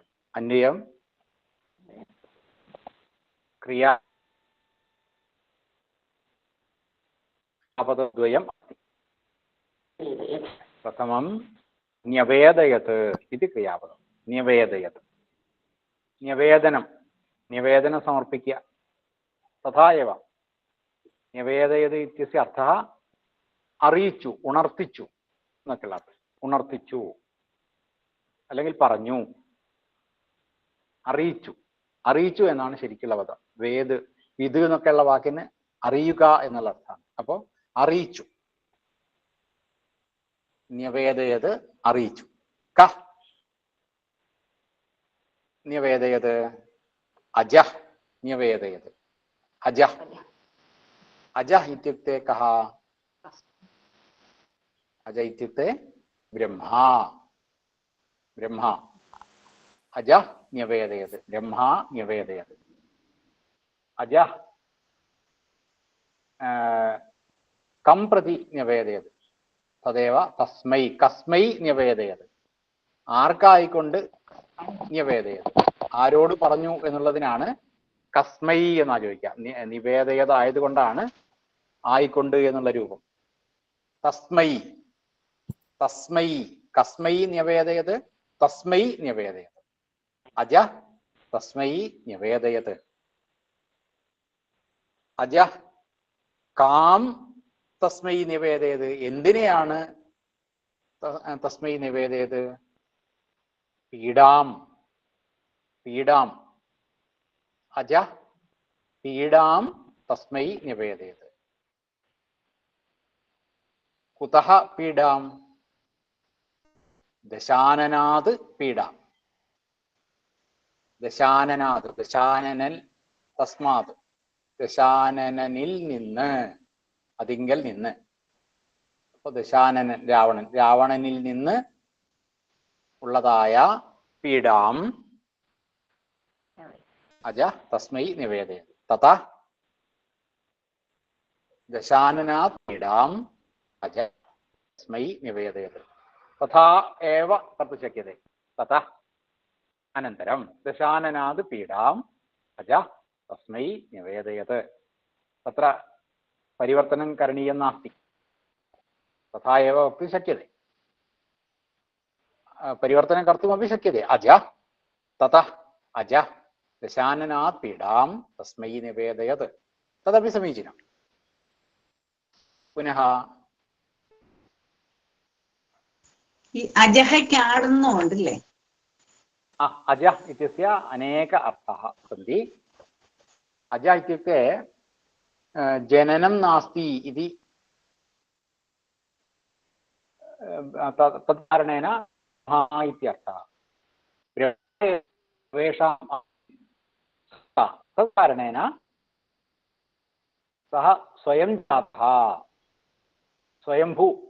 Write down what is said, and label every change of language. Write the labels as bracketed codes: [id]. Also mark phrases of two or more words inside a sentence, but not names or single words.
[sa] अन्वयं क्रियापदद्वयम् अस्ति. प्रथमं न्यवेदयत् इति क्रियापदं. न्यवेदयत्, न्यवेदनं, निवेदनं समर्पिക്കുക. तथा एव [ml] ന്യവേദയത് [sa] ഇത്യസ്യ അർത്ഥः [ml] അറിയിച്ചു, ഉണർത്തിച്ചു എന്നൊക്കെയുള്ള അർത്ഥം. ഉണർത്തിച്ചു അല്ലെങ്കിൽ പറഞ്ഞു, അറിയിച്ചു. അറിയിച്ചു എന്നാണ് ശരിക്കുള്ള പദം. വേദ് വിത് എന്നൊക്കെയുള്ള വാക്കിന് അറിയുക എന്നുള്ള അർത്ഥമാണ്. അപ്പോൾ അറിയിച്ചു. ന്യവേദയത് അറിയിച്ചു. [sa] ക ന്യവേദയത് അജഃ ന്യവേദയത് अजः. अजः इत्युक्ते कः? अजः इत्युक्ते ब्रह्मा. ब्रह्मा. अजः न्यवेदयत्, ब्रह्मा न्यवेदयत्. अजः कं प्रति न्यवेदयत्, तदेव तस्मै कस्मै न्यवेदयत्. [ml] ആർക്കായിക്കൊണ്ട് ന്യവേദയത്, ആരോട് പറഞ്ഞു എന്നുള്ളതിനാണ് കസ്മൈ എന്നാ ചോദിക്കുക. നിവേദയത ആയതുകൊണ്ടാണ് ആയിക്കൊണ്ട് എന്നുള്ള രൂപം. [sa] തസ്മൈ തസ്മൈ കസ്മൈ ന്യവേദയത് തസ്മൈ ന്യവേദയത്. അജ തസ്മൈ ന്യവേദയത്. അജ കാം തസ്മൈ നിവേദയത്. [ml] എന്തിനെയാണ് [sa] തസ്മൈ നിവേദയത്? പീഡാം. പീഡാം. अज पीडां तस्मै निवेदयत्. कुतः पीडां? दशाननात् पीडां. दशाननात्, दशाननल तस्मात्, [ml] ദശാനനിൽ നിന്ന്, അതിങ്കൽ നിന്ന്. അപ്പോൾ ദശാനനൻ രാവണൻ, രാവണനിൽ നിന്ന് ഉള്ളതായ പീഡാം [sa] अज तस्मै निवेदयत्. तथा दशाननात् पीडाम् अज तस्मै निवेदयत्. तथा एव कर्तुं शक्यते. तथा अनन्तरं दशाननात् पीडाम् अज तस्मै निवेदयत्. तत्र परिवर्तनं करणीयं नास्ति. तथा एव वक्तुं शक्यते. परिवर्तनं कर्तुमपि शक्यते. अज ततः अजः दशाननात् पीडां तस्मै निवेदयत् तदपि समीचीनं पुनः [ml] ഈ അജഹയ്ക്ക് ആടുന്നുണ്ടല്ലേ [sa] अजः इत्यस्य अनेक अर्थाः सन्ति अजः इत्युक्ते जननं नास्ति इति तत्कारणेन महा इत्यर्थः तत्कारणेन सः स्वयं जातः स्वयंभू